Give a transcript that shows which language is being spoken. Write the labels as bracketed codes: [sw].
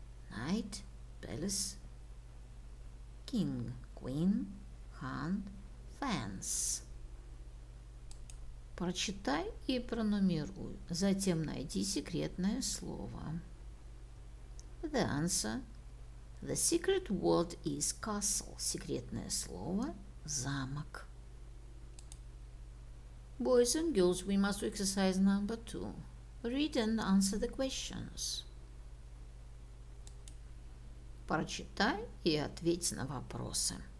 [en] Knight, palace, king, queen, hunt, fence. [ru] Прочитай и пронумеруй. Затем найди секретное слово. [en] The answer. The secret word is castle. [ru] Секретное слово – замок. [en] Boys and girls, we must do exercise number 2. Read and answer the questions. [ru] Прочитай и ответь на вопросы.